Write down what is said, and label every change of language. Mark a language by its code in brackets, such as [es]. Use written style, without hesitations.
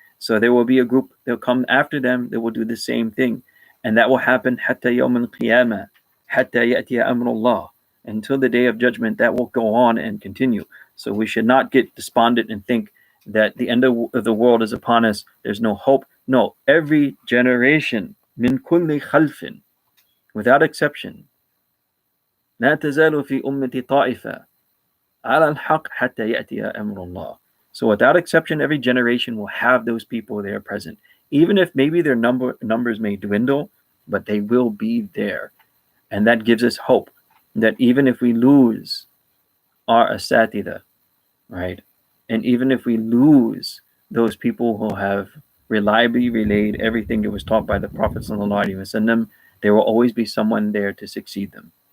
[en] So there will be a group that will come after them that will do the same thing, and that will happen [ar] hatta yawm al-qiyamah, hatta ya'tiya amrullah, [en] until the day of judgment. That will go on and continue. So we should not get despondent and think that the end of the world is upon us. There's no hope. No, every generation, [ar] min kulli khalfin, [en] without exception, [ar] لا تزال في أمتي طائفة على الحق حتى يأتي أمر الله. [en] So without exception, every generation will have those people there present. Even if maybe their numbers may dwindle, but they will be there. And that gives us hope that even if we lose our asatida, right? And even if we lose those people who have reliably relayed everything that was taught by the Prophet sallallahu alaihi wasallam, there will always be someone there to succeed them.